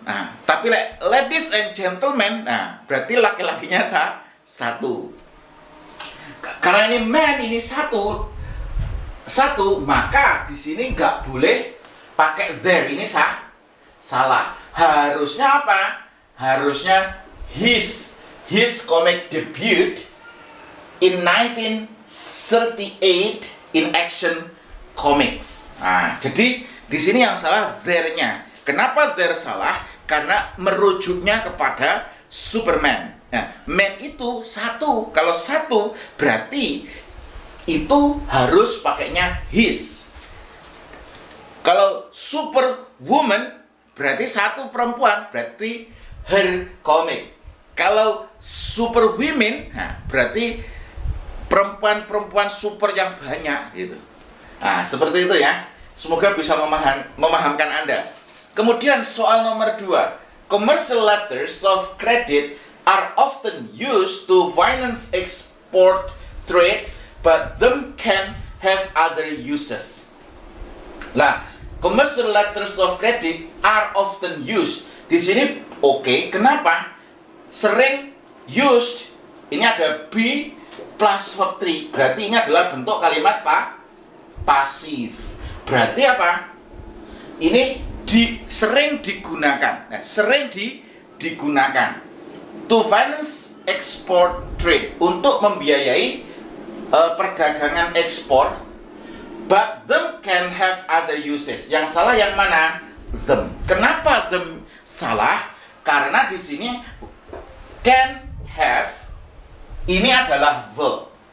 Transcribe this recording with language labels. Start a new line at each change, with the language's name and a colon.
Indonesian: Nah, tapi
English: ladies and gentlemen,
Indonesian: nah berarti laki-lakinya satu. Karena ini man ini satu, maka di sini nggak boleh pakai there, ini salah. Harusnya apa? Harusnya
English: his comic debut in 1938 in Action Comics.
Indonesian: Nah, jadi di sini yang salah there-nya. Kenapa there salah? Karena merujuknya kepada Superman. Nah, man itu satu. Kalau satu berarti itu harus pakainya his. Kalau superwoman berarti satu perempuan, berarti her comic. Kalau superwomen, nah berarti perempuan-perempuan super yang banyak gitu. Nah, seperti itu ya. Semoga bisa memahamkan Anda. Kemudian soal nomor 2.
English: Commercial letters of credit are often used to finance export trade, but them can have other uses. Nah, commercial letters of credit are often used.
Indonesian: Di sini oke. Kenapa? Sering used. Ini ada be plus verb 3. Berarti ini adalah bentuk kalimat pasif. Berarti apa? Ini sering digunakan. Nah, sering digunakan
English: to finance export trade,
Indonesian: untuk membiayai perdagangan ekspor.
English: But them can have other uses.
Indonesian: Yang salah yang mana? Them. Kenapa them salah? Karena di sini can have ini adalah verb.